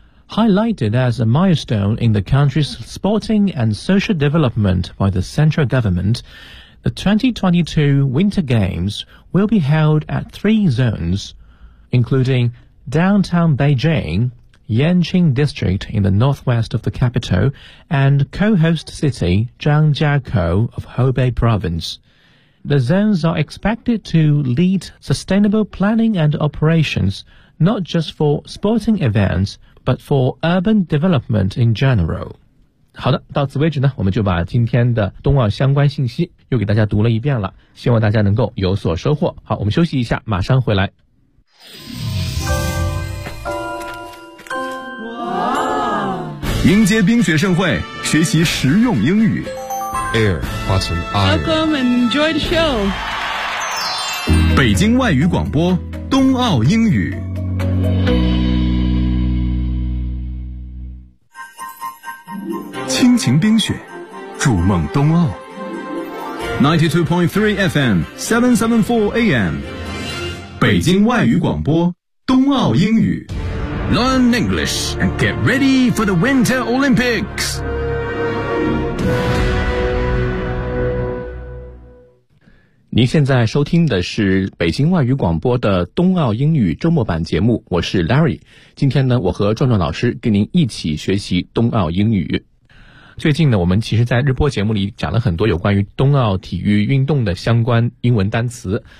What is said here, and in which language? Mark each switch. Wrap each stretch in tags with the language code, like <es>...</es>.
<en>Highlighted as a milestone in the country's sporting and social development by the central government, the 2022 Winter Games will be held at three zones, including downtown Beijing,Yanqing District in the northwest of the capital, and co-host city Zhangjiakou of Hubei Province. The zones are expected to lead sustainable planning and operations, not just for sporting events, but for urban development in general.</en> <zh>好的，到此为止呢，我们就把今天的冬奥相关信息又给大家读了一遍了，希望大家能够有所收获。好，我们休息一下，马上回来。迎接冰雪盛会，学习实用英语。</zh> <en>Air, button, air. Welcome and enjoy the show.</en> <zh>北京外语广播，冬奥英语。亲情冰雪，筑梦冬奥。92.3 FM, 774 AM. 北京外语广播，冬奥英语。</zh> <en>Learn English and get ready for the Winter Olympics.</en> <zh>您现在收听的是北京外语广播的冬奥英语周末版节目，我是 Larry。今天呢，我和壮壮老师跟您一起学习冬奥英语。最近呢，我们其实在日播节目里讲了很多有关于冬奥体育运动的相关英文单词。</zh>